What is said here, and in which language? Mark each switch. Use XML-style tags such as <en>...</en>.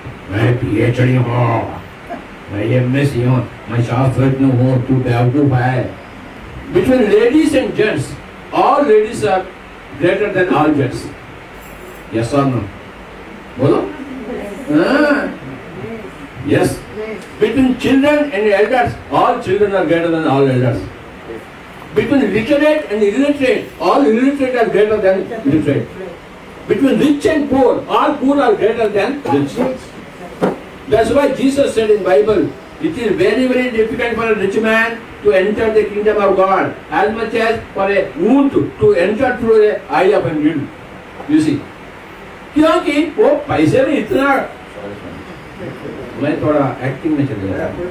<hi>मैं PhD हूँ, मैं MSc हूँ, मैं शास्त्रज्ञ हूँ, तू बेवकूफ है।</hi> <en>Between ladies and gents, all ladies are greater than all gents. Yes or no?</en> <hi>बोलो?</hi> <en>Yes. Between children and elders, all children are greater than all elders. Between literate and illiterate, all illiterate are greater than literate. Between rich and poor, all poor are greater than rich. That's why Jesus said in Bible, it is very, very difficult for a rich man to enter the kingdom of God, as much as for a wound to enter through the eye of a needle. You see?</en> <hi>क्योंकि वो पैसे में इतना, मैं थोड़ा acting में चले गया।</hi>